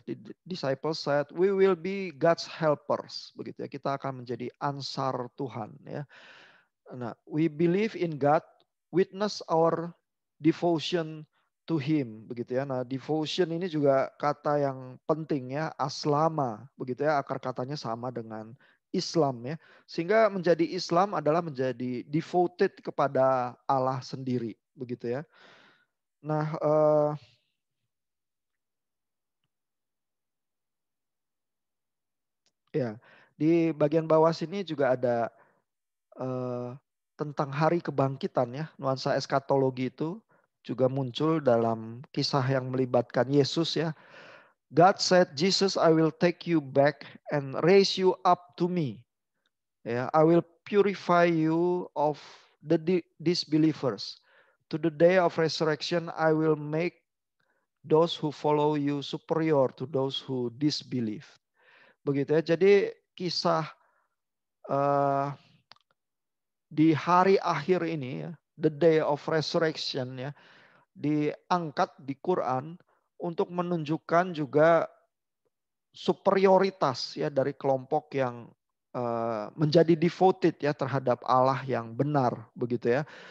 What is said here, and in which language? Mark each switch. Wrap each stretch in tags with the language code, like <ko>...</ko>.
<en>The disciples said, we will be God's helpers.</en> <id>Begitu ya, kita akan menjadi ansar Tuhan ya. Nah,</id> <en>we believe in God, witness our devotion to Him,</en> <id>begitu ya. Nah, devotion ini juga kata yang penting ya, aslama, begitu ya. Akar katanya sama dengan Islam ya. Sehingga menjadi Islam adalah menjadi devoted kepada Allah sendiri, begitu ya. Nah, ya di bagian bawah sini juga ada tentang hari kebangkitan ya, nuansa eskatologi itu. juga muncul dalam kisah yang melibatkan Yesus ya.</id> <en>God said, Jesus, I will take you back and raise you up to me. Ya, I will purify you of the disbelievers. To the day of resurrection, I will make those who follow you superior to those who disbelieve.</en> <id>Begitu ya. Jadi kisah di hari akhir ini ya,</id> <en>the day of resurrection</en> <id>ya, diangkat di Quran untuk menunjukkan juga superioritas ya dari kelompok yang menjadi devoted ya terhadap Allah yang benar begitu ya.</id>